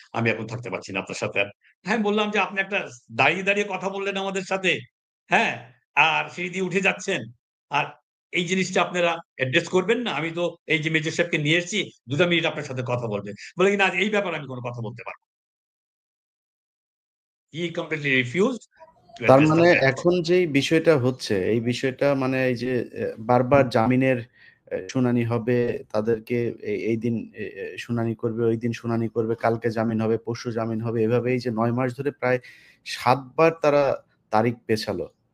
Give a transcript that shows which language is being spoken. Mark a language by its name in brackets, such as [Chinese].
[Bangla] আমি এখন থাকতে পারছি না আপনার সাথে আর।" আমি বললাম যে, "আপনি একটা দাঁড়িয়ে কথা বললেন আমাদের সাথে, হ্যাঁ? আর সিঁড়ি দিয়ে উঠে যাচ্ছেন। আর এই জিনিসটা আপনারা অ্যাড্রেস করবেন না? আমি তো এই যে মেজর সাহেবকে নিয়ে এসেছি, ২ টা মিনিট আপনার সাথে কথা বলবে।" বলে কি, "না এই ব্যাপারে আমি কোন কথা বলতে পারব না।" [English] He completely refused to [Bangla] তার [English] address the [Bangla] মানে [English] matter. [Bangla] এখন যেই বিষয়টা হচ্ছে, এই বিষয়টা মানে এই যে বারবার জামিনের শুনানি হবে, তাদেরকে এই দিন শুনানি করবে, ঐদিন শুনানি করবে, কালকে জামিন হবে, পরশু জামিন হবে। এভাবে এই যে ৯ মাস ধরে প্রায় ৭ বার তারা তারিখ পেছালো।